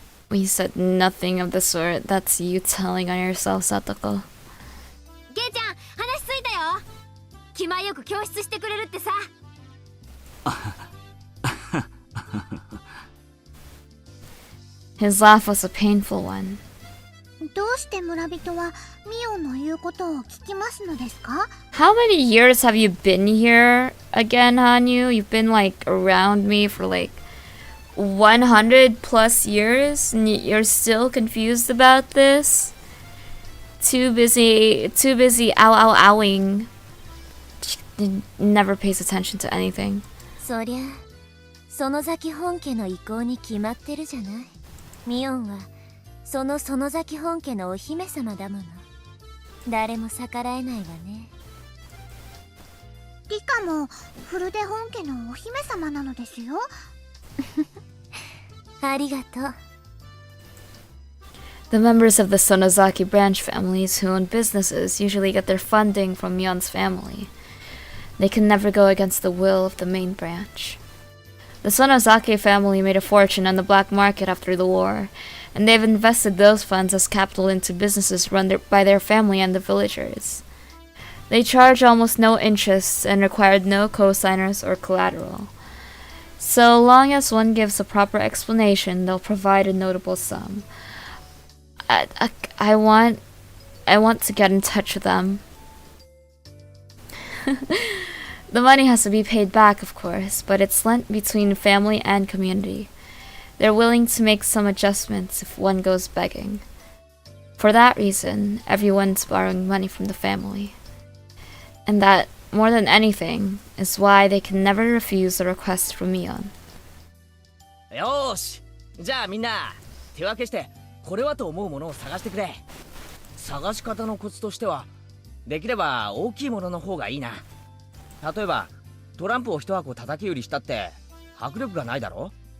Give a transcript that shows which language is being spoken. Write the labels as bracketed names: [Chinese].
[English] We said nothing of the sort. That's you telling on yourself, Satoko. [Japanese] ゲイちゃん、話ついたよ。気前よく教室してくれるってさ。 [English] His laugh was a painful one. [Japanese] どうして村人はミオンの言うことを聞きますのですか？ [English] How many years have you been here again, Hanyu? You've been like around me for like 100 plus years and you're still confused about this? Too busy owing. She never pays attention to anything. [Japanese] そりゃ園崎本家の意向に決まってるじゃない。ミオンはその園崎本家のお姫様だもの。誰も逆らえないわね。リカもフルデ本家のお姫様なのですよ。ありがとう。 [English] The members of the Sonozaki branch families who own businesses usually get their funding from Mion's family. They can never go against the will of the main branch. The Sonozaki family made a fortune on the black market after the war, and they've invested those funds as capital into businesses run by their family and the villagers. They charge almost no interest and required no co-signers or collateral. So long as one gives a proper explanation, they'll provide a notable sum. I want to get in touch with them. The money has to be paid back, of course, but it's lent between family and community. They're willing to make some adjustments if one goes begging. For that reason, everyone's borrowing money from the family. And that, more than anything, is why they can never refuse a request from Mion. [Japanese] よーし、じゃあみんな手分けしてこれはと思うものを探してくれ。探し方のコツとしては、できれば大きいものの方がいいな。例えばトランプを一箱叩き売りしたって迫力がないだろ。